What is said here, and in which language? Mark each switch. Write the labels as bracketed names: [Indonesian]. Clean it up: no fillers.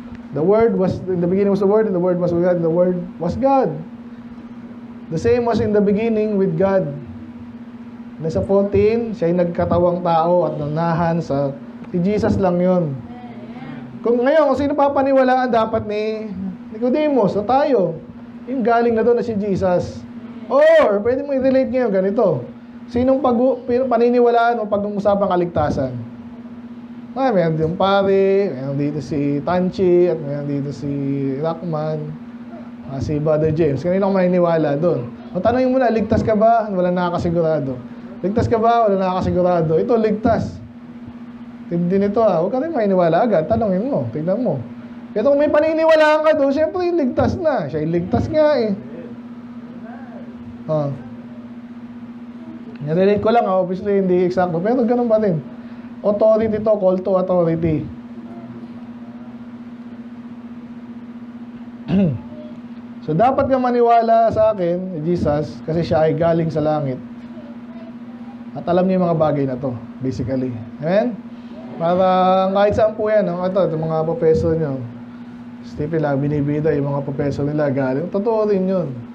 [English] The Word was, in the beginning was the Word, and the Word was with God, and the Word was God. The same was in the beginning with God. [Filipino] Nasa 14, siya'y nagkatawang tao at nanahan sa... Si Jesus lang yun. Kung ngayon, kung sino papaniwalaan dapat ni Nicodemus, o tayo, yung galing na doon na si Jesus. Or, pwede mo i-relate ngayon ganito. Sinong paniniwalaan o pag-uusapang kaligtasan? Meron dito yung pare, meron dito si Tanchi, at meron dito si Rockman, si Brother James. Kanina ako maniniwala doon. O tanongin mo na, ligtas ka ba? Wala nakakasigurado. Ligtas ka ba? Wala nakakasigurado. Ito, ligtas. Hindi nito huwag ka rin maniniwala agad. Tanongin mo, tignan mo. Pero kung may paniniwalaan ka doon, syempre yung ligtas na. Siya yung ligtas nga eh. Nirelate ko lang obviously hindi exacto, pero ganun pa rin. [English] Authority to, call to authority. [Filipino] So dapat ka maniwala sa akin, Jesus, kasi siya ay galing sa langit. At alam niya yung mga bagay na to, basically. Amen? Para kahit saan po yan, ito mga professor nyo, Stephen lang, binibida yung mga professor nila galing. Totoo rin yun.